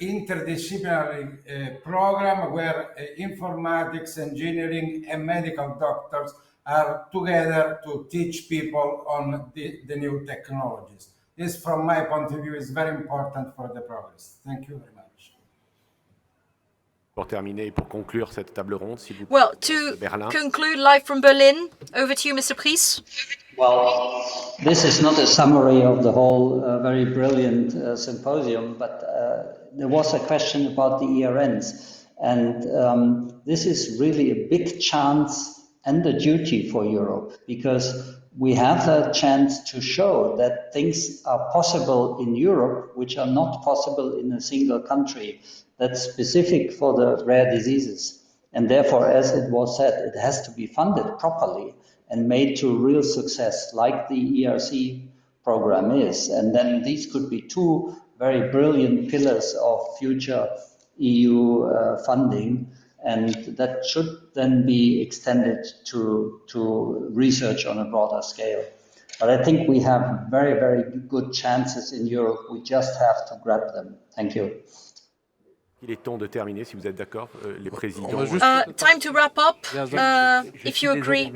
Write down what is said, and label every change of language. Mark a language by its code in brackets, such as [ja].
[en] Interdisciplinary program where informatics, engineering, and medical doctors are together to teach people on the new technologies. This, from my point of view, is very important for the progress. Thank you very much. [fr] Pour terminer, pour conclure cette table ronde, s'il vous plaît. [en] Well, to conclude live from Berlin, over to you, Mr. Pris. Well, this is not a summary of the whole very brilliant symposium, but there was a question about the ERNs. And this is really a big chance and a duty for Europe, because we have the chance to show that things are possible in Europe which are not possible in a single country that's specific for the rare diseases. And therefore, as it was said, it has to be funded properly and made to real success, like the ERC program is. And then these could be two very brilliant pillars of future EU funding, and that should then be extended to research on a broader scale. But I think we have very, very good chances in Europe. We just have to grab them. Thank you. [fr] Il est temps de terminer, si vous êtes d'accord, les présidents. [en] Time to wrap up, if you agree.